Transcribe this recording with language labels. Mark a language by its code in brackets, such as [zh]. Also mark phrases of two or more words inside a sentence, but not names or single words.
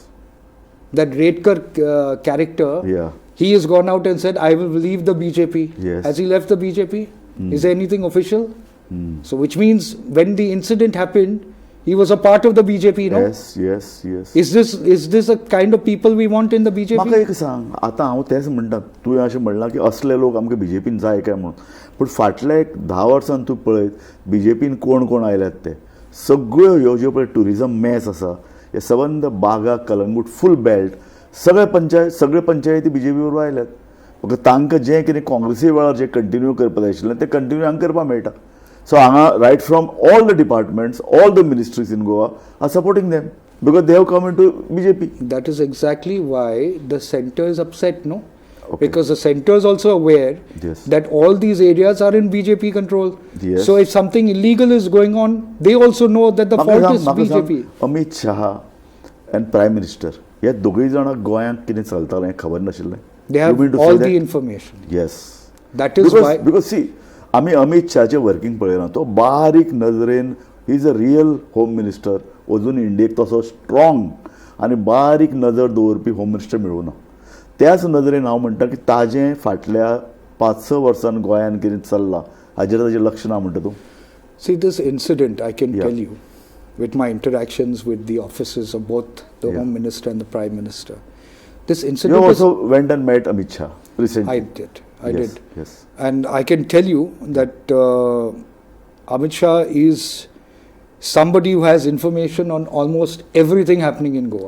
[en] That Redkar character, Yeah. he has gone out and said, I will leave the BJP. Yes. Has he left the BJP? Is there anything official? So which means when the incident happened, he was a part of the BJP, no? Yes, yes, yes. Is this a kind of people we want in the [kok] म्हाका [en] BJP? [kok] एक सांग आतां हांव तेंच म्हणटा तुवें अशें म्हणलां की असले लोक आमकां बीजेपीन जाय काय म्हणून पूण फाटल्या एक 10 वर्सां तूं पळयत बीजेपीन कोण कोण आयल्यात ते सगळ्यो ह्यो ज्यो पळय [en] tourism mess [kok] आसा हे सबंद बागा कलंगूट फूल बेल्ट सगळे पंचायती बीजेपी बरोबर आयल्यात फक्त तांकां जें कितें काँग्रेसी वेळार जें कंटिन्यू करपा जाय आशिल्लें तें कंटिन्यू हांगा करपाक मेळटा सो हांगा [en] right from all the departments all the ministries in Goa are supporting them because they have come into BJP. That is exactly why the center is upset, no? Okay. Because the center is also aware Yes. that all these areas are in BJP control. Yes. So if something illegal is going on, they also know that the fault is BJP. [kok] अमित शहा [en] and Prime Minister [kok] ह्या दोगूय जाणांक गोंयांत कितें चलतालें हें खबर नाशिल्लें. [en] They have You mean to all say the that? information. Yes. That is why. Because see, [kok] आमी अमित शहाचें वर्किंग पळयलां तो बारीक नजरेन [en] he is a real home minister [kok] अजून इंडियेक तसो स्ट्रॉंग आनी बारीक नजर दवरपी होम मिनिस्टर मेळूना त्याच नजरेन हांव म्हणटा की ताजें फाटल्या 5-6 वर्सान गोंयान कितें चल्लां हाजेर ताजें लक्ष ना म्हणटा तूं. [en] See, this incident, I can Yeah. tell you, with my interactions with the offices of both the Home Minister and the Prime Minister. This incident. You also went and met Amit Shah recently. I did. I did. Yes. And I can tell you that Amit Shah is somebody who has information on almost everything happening in Goa.